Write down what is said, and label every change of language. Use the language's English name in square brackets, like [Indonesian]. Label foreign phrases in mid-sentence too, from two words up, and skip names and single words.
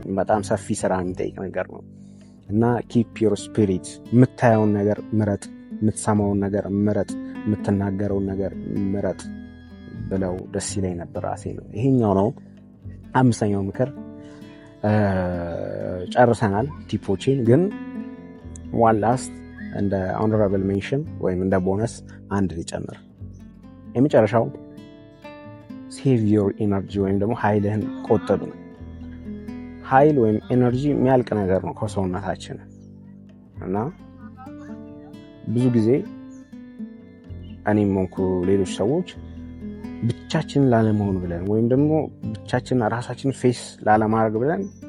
[Amharic] በጣም ሰፊ ስራ የሚጠይቅ ነገር ነው እና [English] keep your spirit። [Amharic] የምታየውን ነገር ምረጥ፣ የምትሰማውን ነገር ምረጥ፣ የምትናገረውን ነገር ምረጥ ብለው ደስ ይለኝ ነበር ራሴ ነው። ይሄኛው ነው 5ኛው ምክር። ጨርሰናል ቲፖችን። ግን [English] one last [Amharic] እንደ [English] honorable mention [Amharic] ወይም እንደ ቦነስ አንድ ሊጨምር። የመጨረሻው [English] save your energy [Amharic] ወይም ደግሞ ኃይልህን ቆጥብ ነው። ኃይል ወይም ኤነርጂ የሚያልቅ ነገር ነው ከሰውነታችን እና ብዙ ጊዜ እኔም ሆንኩ ሌሎች ሰዎች ብቻችንን ላለመሆን ብለን ወይም ደግሞ ብቻችንን ራሳችንን ፌስ ላለማድረግ ብለን